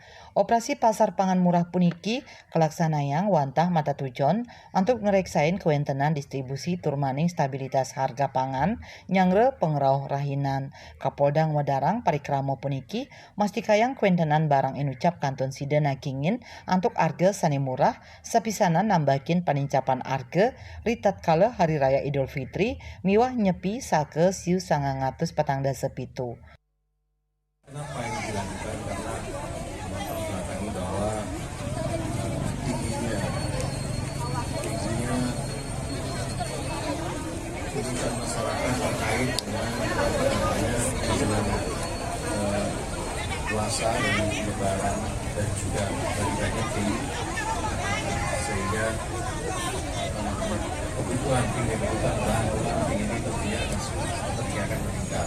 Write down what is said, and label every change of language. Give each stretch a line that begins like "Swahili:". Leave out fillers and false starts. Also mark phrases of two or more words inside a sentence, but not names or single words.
Balinese: Operasi pasar pangan murah puniki kelaksanayang wantah mata tujon untuk ngereksain kewentenan distribusi turmaning stabilitas harga pangan nyangre pengrauh rahinan. Kapolda Wadarang parikramo puniki mastikayang kewentenan barang inucap kantun sidena kingin untuk harga sani murah sapisanan nambakin panincapan harga ritat kala Hari Raya Idul Fitri miwah nyepi sake siu 947.
Indonesian: Kenapa ini dilakukan? Karena melatar bahwa tingginya tuntutan masyarakat terkait dengan menjelang puasa dan Lebaran dan juga bagi Idul, sehingga kebutuhan bahan pokok ini tentunya akan meningkat.